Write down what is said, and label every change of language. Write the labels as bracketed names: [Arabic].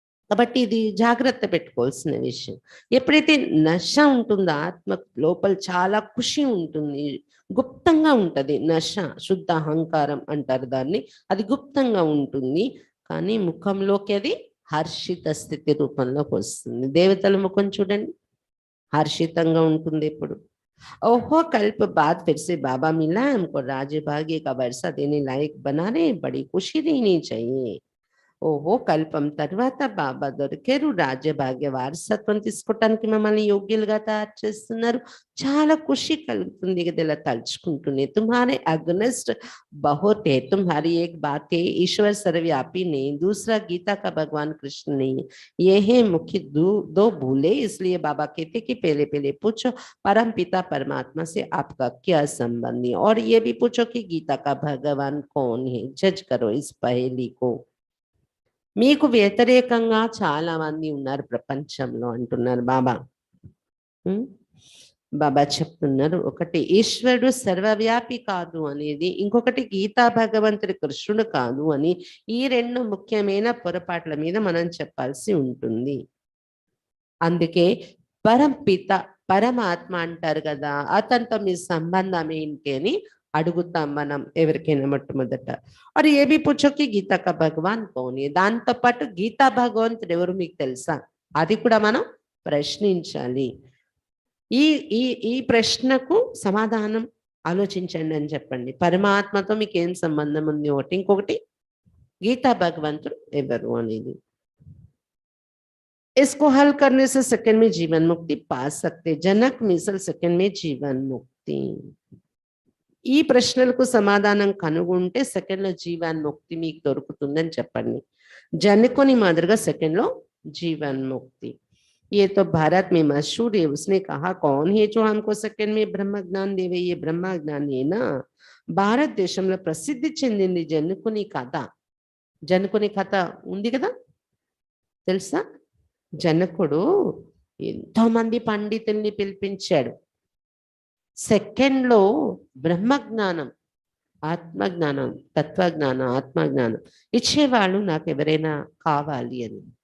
[Telugu] కాబట్టి ఇది జాగ్రత్త పెట్టుకోవాల్సిన విషయం. ఎప్పుడైతే నశ ఉంటుందో ఆత్మ లోపల చాలా ఖుషి ఉంటుంది, గుప్తంగా ఉంటుంది. నశ శుద్ధ అహంకారం అంటారు దాన్ని. అది గుప్తంగా ఉంటుంది కానీ ముఖంలోకి అది హర్షిత స్థితి రూపంలోకి వస్తుంది. దేవతల ముఖం చూడండి, హర్షితంగా ఉంటుంది ఎప్పుడు. [Hindi] ओहो कल्प बाद फिर से बाबा मिला, हमको राज्य भाग्य का वर्षा देने लायक बना रहे, बड़ी खुशी देनी चाहिए। [Telugu] ఓహో కల్పం తర్వాత బాబా దొరికారు, రాజ్యభాగ్య వారసత్వం తీసుకోవటానికి మమ్మల్ని యోగ్యులుగా తయారు చేస్తున్నారు, చాలా ఖుషి కలుగుతుంది కదా ఇలా తలుచుకుంటూనే। [Hindi] तुम्हारे अगेंस्ट बहुत है, तुम्हारी एक बात है ईश्वर सर्वव्यापी नहीं, दूसरा गीता का भगवान कृष्ण नहीं, ये है मुख्य दो भूले। इसलिए बाबा कहते कि पहले पहले पूछो परम पिता परमात्मा से आपका क्या संबंध है, और ये भी पूछो कि गीता का भगवान कौन है, जज करो इस पहेली को। [Telugu] మీకు వ్యతిరేకంగా చాలా మంది ఉన్నారు ప్రపంచంలో అంటున్నారు బాబా। బాబా చెప్తున్నారు, ఒకటి ఈశ్వరుడు సర్వవ్యాపి కాదు అనేది, ఇంకొకటి గీతా భగవంతుడి కృష్ణుడు కాదు అని, ఈ రెండు ముఖ్యమైన పొరపాట్ల మీద మనం చెప్పాల్సి ఉంటుంది। అందుకే పరంపిత పరమాత్మ అంటారు కదా, అతనితో మీ సంబంధం ఏంటి అని అడుగుతాం మనం ఎవరికైనా మొట్టమొదట। [Hindi] और ये भी पूछो कि गीता का भगवान कौन है, [Telugu] దాంతో పాటు గీతా భగవంతుడు ఎవరు మీకు తెలుసా, అది కూడా మనం ప్రశ్నించాలి। ఈ ఈ ఈ ప్రశ్నకు సమాధానం ఆలోచించండి అని చెప్పండి। పరమాత్మతో మీకు ఏం సంబంధం ఉంది ఒకటి, ఇంకొకటి గీతా భగవంతుడు ఎవరు అనేది। [Hindi] इसको हल करने से सेकंड में जीवन मुक्ति पा सकते, जनक मिसल सेकंड में जीवन मुक्ति। [Telugu] ఈ ప్రశ్నలకు సమాధానం కనుగొంటే సెకండ్ లో జీవన్ముక్తి మీకు దొరుకుతుందని చెప్పండి। జనకుని మాదిరిగా సెకండ్ లో జీవన్ముక్తి। [Hindi] ये तो भारत में मशहूर है, उसने कहा कौन है जो हमको सेकंड में ब्रह्म ज्ञान देवे, ये ब्रह्म ज्ञान है ना। [Telugu] భారత దేశంలో ప్రసిద్ధి చెందింది జనకుని కథ। జనకుని కథ ఉంది కదా, తెలుసా? జనకుడు ఎంతో మంది పండితుల్ని పిలిపించాడు, సెకండ్ లో బ్రహ్మజ్ఞానం, ఆత్మజ్ఞానం, తత్వజ్ఞానం, ఆత్మజ్ఞానం ఇచ్చేవాళ్ళు నాకు ఎవరైనా కావాలి అని।